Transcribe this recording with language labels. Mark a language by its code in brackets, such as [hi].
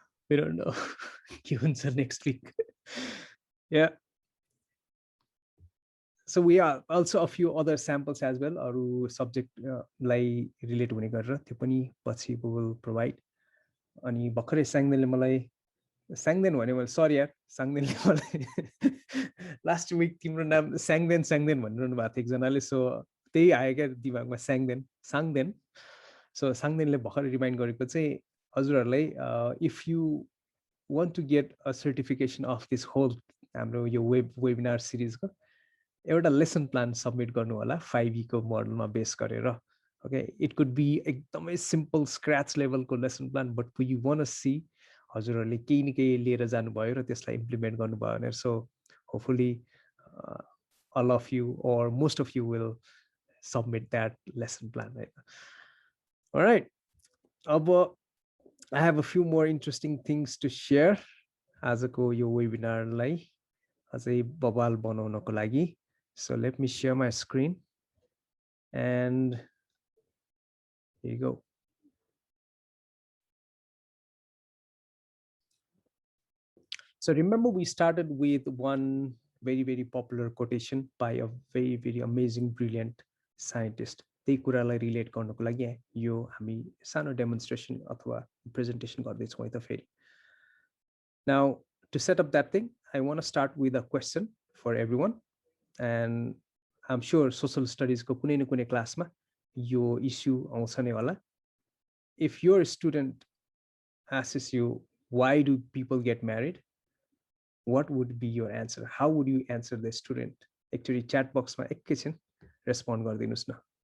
[en] We don't know [ne] के हुन्छ [en] next week. Yeah. So we are also a few other samples as well. [ne] अरू subject लाई relate हुने गरेर त्यो पनि पछि [en] we will provide. [ne] अनि भर्खरै साङदेनले मलाई साङदेन भने मैले सरी यार, साङदेनले मलाई लास्ट विक तिम्रो नाम साङदेन भनिरहनु भएको थियो एकजनाले, सो त्यही आयो क्या दिमागमा साङदेन। सो साङदेनले भर्खरै रिमाइन्ड गरेको चाहिँ हजुरहरूलाई [en] if you want to get a certification of this whole [ne] हाम्रो यो वेबिनार सिरिजको एउटा लेसन प्लान सबमिट गर्नु होला 5E को मोडलमा बेस गरेर। [en] okay, it could be एकदमै simple scratch लेभलको lesson plan, but you want to see [ne] हजुरहरूले केही न केही लिएर जानुभयो र त्यसलाई इम्प्लिमेन्ट गर्नुभयो भनेर। [en] So hopefully all of you or most of you will submit that lesson plan, right? All right, I have a few more interesting things to share [ne] आजको यो वेबिनारलाई अझै बवाल बनाउनको लागि। [en] So let me share my screen and here you go. So remember we started with one very popular quotation by a very amazing brilliant scientist. [ne] त्यही कुरालाई relate गर्नको लागि यो हामी सानो डेमोन्स्ट्रेसन अथवा प्रेजेन्टेसन गर्दैछौँ है त फेरि। [en] Now to set up that thing, I want to start with a question for everyone, and I'm sure social studies [ne] को कुनै न कुनै क्लासमा यो इस्यु आउँछ नै होला। [en] If your student asks you why do people get married, what would be your answer? How would you answer the student? [ne] Actually chat box मा एकैछिन रेस्पोन्ड गरिदिनुस् न।